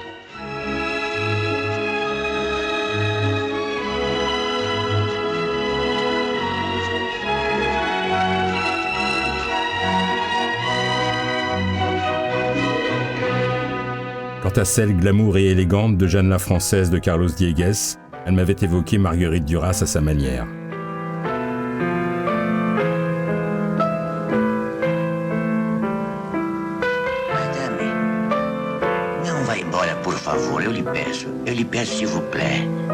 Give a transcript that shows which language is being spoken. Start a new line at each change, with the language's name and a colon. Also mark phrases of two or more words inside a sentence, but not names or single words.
French: Quant à celle glamour et élégante de Jeanne la Française de Carlos Diegues, elle m'avait évoqué Marguerite Duras à sa manière. Madame,
Portuguese: não vá embora, por favor, eu lhe peço,
French: s'il vous plaît.